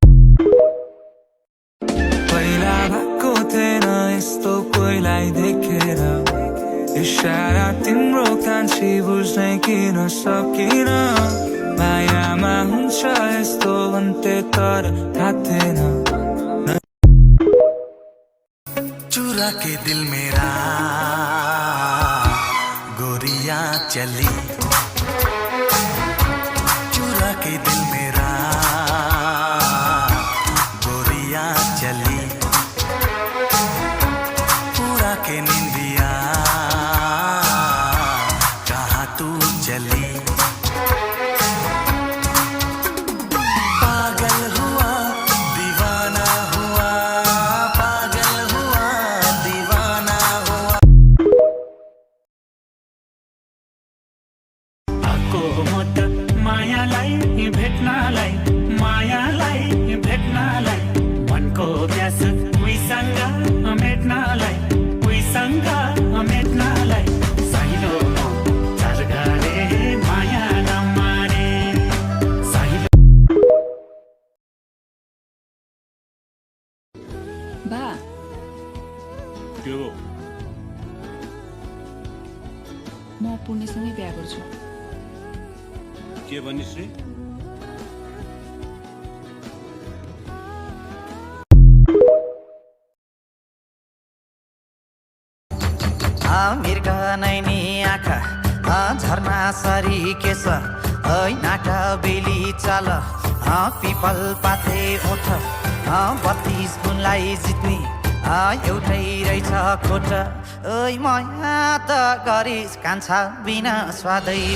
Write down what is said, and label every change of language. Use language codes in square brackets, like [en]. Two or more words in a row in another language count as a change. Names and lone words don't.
[ne] पहिला भएको थिएन यस्तो कोहीलाई देखेर इशारा तिम्रो कान्छी बुझ्नै किन सकिन मायामा हुन्छ यस्तो भन्थे तर थाहा थिएन [hi] चुरा के दिल मेरा गोरिया चली चुरा के दिल मेरा गोरिया चली पूरा के निंदिया कहाँ तू चली पागल हुआ दीवाना हुआ पागल हुआ दीवाना हुआ [ne] आको मत मायालाई भेट्नलाई मनको प्यास उहीसँग मेट्नलाई साइलो झर्घरे माया नमारे साइलो बा के हो म पुण्यसँगै बिहा गर्छु के भनिस् रे मृग नैनी आँखा झर्ना सरी केस नाटा बेली चाल पिपल पाते ओठ 32 गुणलाई जित्ने एउटै रहेछ खोट ओइ माया त गरिस् कान्छा बिना स्वादै